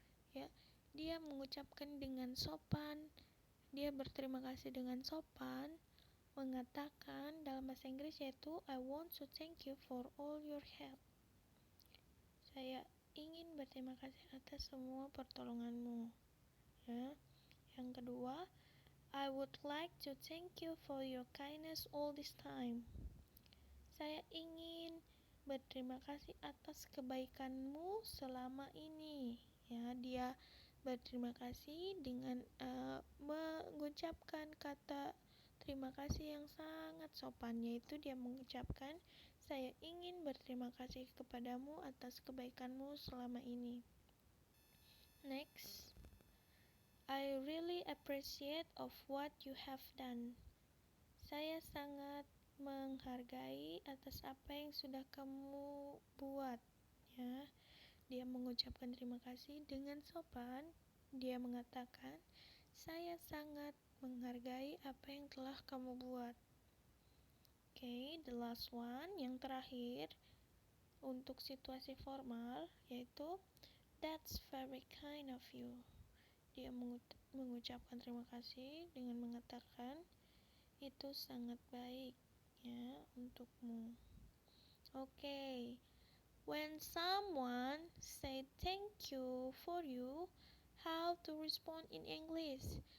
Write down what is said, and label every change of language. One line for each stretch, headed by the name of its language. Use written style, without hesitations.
Indonesian: Ya, dia mengucapkan dengan sopan, dia berterima kasih dengan sopan, mengatakan dalam bahasa Inggris yaitu
English: I want to thank you for all your help.
Indonesian: Saya ingin berterima kasih atas semua pertolonganmu. Ya. Yang kedua,
English: I would like to thank you for your kindness all this time.
Indonesian: Saya ingin berterima kasih atas kebaikanmu selama ini. Ya, dia berterima kasih dengan mengucapkan kata terima kasih yang sangat sopan, yaitu dia mengucapkan, saya ingin berterima kasih kepadamu atas kebaikanmu selama ini.
English: Next, I really appreciate of what you have done.
Indonesian: Saya sangat menghargai atas apa yang sudah kamu buat. Ya, dia mengucapkan terima kasih dengan sopan. Dia mengatakan, saya sangat menghargai apa yang telah kamu buat.
English: Okay, the last one,
Indonesian: yang terakhir untuk situasi formal, yaitu
English: that's very kind of you.
Indonesian: Dia mengucapkan terima kasih dengan mengatakan, itu sangat baik ya untukmu.
English: Okay, when someone say thank you for you, how to respond in English?